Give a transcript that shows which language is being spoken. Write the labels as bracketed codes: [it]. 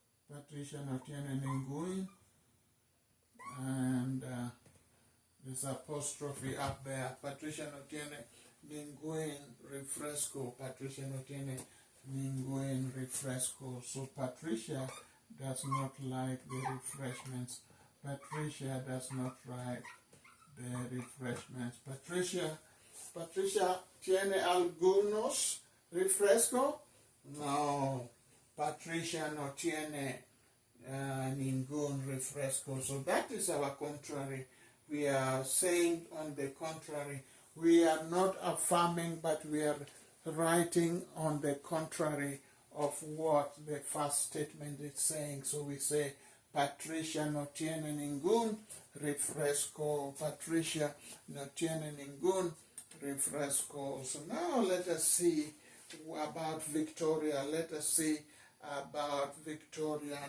[es] Patricia no tiene ningún. [en] And there's apostrophe up there. [es] Patricia no tiene ningún refresco. Patricia no tiene ningún refresco. [en] So Patricia does not like the refreshments. Patricia does not like the refreshments. [es] Patricia tiene algunos refresco? No. Patricia no tiene ningún refresco. [en] So that is our contrary. We are saying on the contrary. We are not affirming, but we are writing on the contrary of what the first statement is saying. So we say [es] Patricia no tiene ningún refresco. Patricia no tiene ningún refresco. [en] So now let us see about Victoria. Let us see about Victoria.